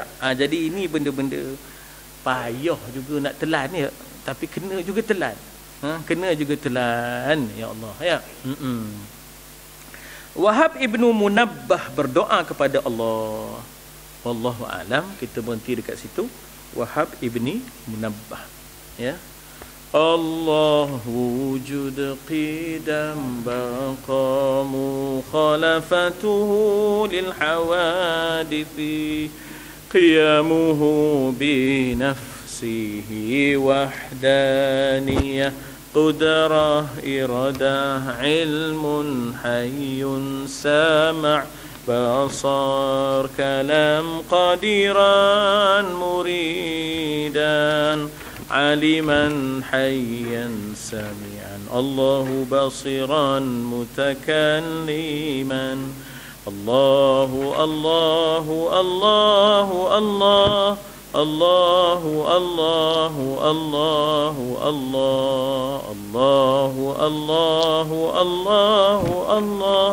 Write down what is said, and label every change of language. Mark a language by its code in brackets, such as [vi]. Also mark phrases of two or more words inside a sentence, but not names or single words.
[ms] Jadi ini benda-benda payah juga nak telan, ya. Tapi kena juga telan. Ya Allah, ya. Wahab ibnu Munabbah berdoa kepada Allah. [ar] والله أعلم, [ms] kita berhenti dekat situ. Wahab ibni Munabbah, ya. Allah [ar] وجود قدم بقاء مخالفته لل الحوادث قيامه بنفسه وحدانية قدرة إرادة علم حي سمع بصر كلام قادرا مريدا علما حيا سميعا الله بصيرا متكلما الله الله الله الله الله الله الله الله الله الله الله الله